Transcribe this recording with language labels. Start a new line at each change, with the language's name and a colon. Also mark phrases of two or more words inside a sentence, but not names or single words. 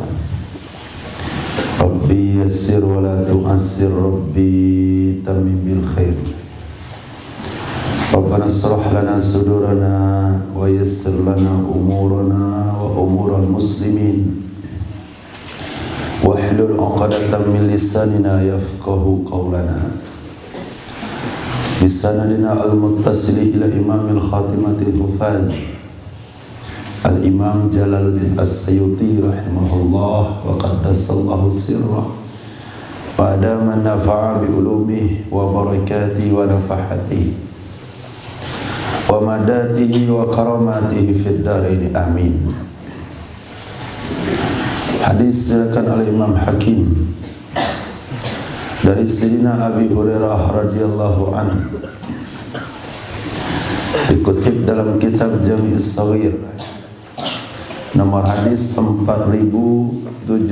Arabic: رب يسر ولا تعسر رب تمم بالخير. ربنا اشرح لنا صدورنا ويسر لنا أمورنا وأمور المسلمين واحلل عقدة من لساننا يفقهوا قولنا. بسندنا المتصل إلى إمام خاتمة الحفاظ الإمام جلال الدين السيوطي رحمه الله وقدس الله سره وأدام نفع بعلومه وبركاته ونفحاته ومدداته وكراماته في الدارين آمين.
Indonesian: Hadis diriwayatkan oleh Imam Hakim dari Sayyidina Abi Hurairah
Arabic: رضي الله عنه,
Indonesian: dikutip dalam kitab Jami' As-Saghir nomor hadis 4736.